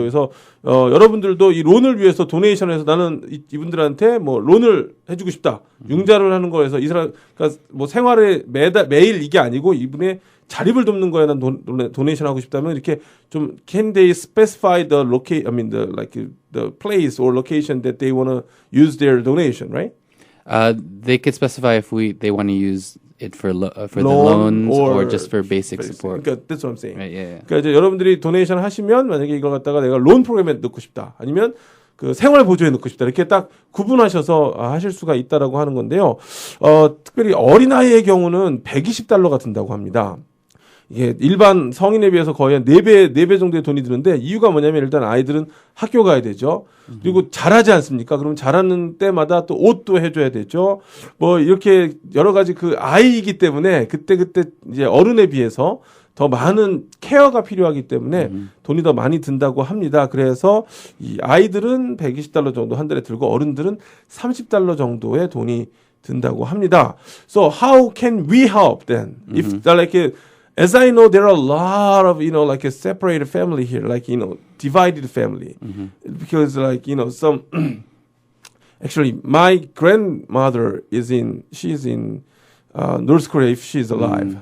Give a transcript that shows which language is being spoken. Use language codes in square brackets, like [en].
[ko] 그래서 여러분들도 이 론을 위해서 도네이션해서 나는 이분들한테 뭐 론을 해주고 싶다, 융자를 하는 거에서 이 사람 그러니까 뭐 생활에 매일 이게 아니고 이분의 자립을 돕는 거에 난 도네이션 하고 싶다면 이렇게 좀 [en] can they specify the locate I mean the place or location that they want to use their donation, right? They could specify if they want to use it for the Loan loans or or just for basic support. [ko] 그러니까 [en] that's what I'm saying. Right, yeah. [ko] 그러니까 이제 여러분들이 도네이션 하시면 만약에 이걸 갖다가 내가 론 프로그램에 넣고 싶다. 아니면 그 생활 보조에 넣고 싶다. 이렇게 딱 구분하셔서 하실 수가 있다라고 하는 건데요. 특별히 어린아이의 경우는 $120가 든다고 합니다. 이게 일반 성인에 비해서 거의 한 4배 정도의 돈이 드는데 이유가 뭐냐면 일단 아이들은 학교 가야 되죠. 그리고 잘하지 않습니까? 그럼 잘하는 때마다 또 옷도 해줘야 되죠. 뭐 이렇게 여러 가지 그 아이이기 때문에 그때 이제 어른에 비해서 더 많은 케어가 필요하기 때문에 돈이 더 많이 든다고 합니다. 그래서 이 아이들은 $120 정도 한 달에 들고 어른들은 $30 정도의 돈이 든다고 합니다. [en] So how can we help then? If like as I know, there are a lot of, like a separated family here, like, divided family. Because like, some, actually, my grandmother she's in North Korea if she's alive.